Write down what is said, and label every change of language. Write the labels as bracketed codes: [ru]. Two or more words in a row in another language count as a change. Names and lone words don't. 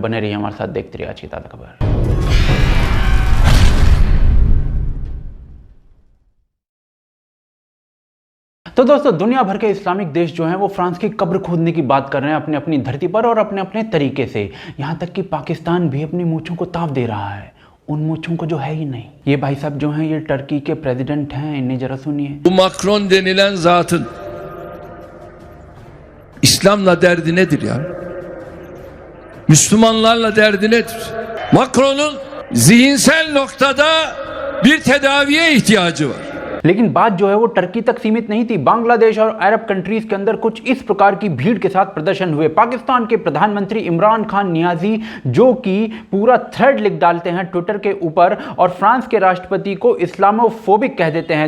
[hi] बने रहिए हमारे साथ, देखते रहिए आज की ताज़ा खबर। तो दोस्तों दुनिया भर के इस्लामिक देश जो हैं वो फ्रांस की कब्र खोदने की बात कर रहे हैं अपनी अपनी धरती पर और अपने अपने तरीके से। यहां तक कि पाकिस्तान भी अपनी मूंछों को ताव दे रहा है, उन मूंछों को जो है ही नहीं। ये भाई साहब जो हैं ये टर्की के प्रेसिडेंट हैं, इन्हें जरा सुनिए। [tr] Bu Macron denilen zatın İslam'la derdi nedir ya? Müslümanlarla derdi nedir? Macron'un zihinsel noktada bir tedaviye ihtiyacı var. [hi] लेकिन बात जो है वो टर्की तक सीमित नहीं थी। बांग्लादेश और [en] Arab countries [hi] के अंदर कुछ इस प्रकार की भीड़ के साथ प्रदर्शन हुए। पाकिस्तान के प्रधानमंत्री इमरान खान नियाजी जो कि पूरा थ्रेड लिख डालते हैं ट्विटर के ऊपर और फ्रांस के राष्ट्रपति को इस्लामोफोबिक कह देते हैं।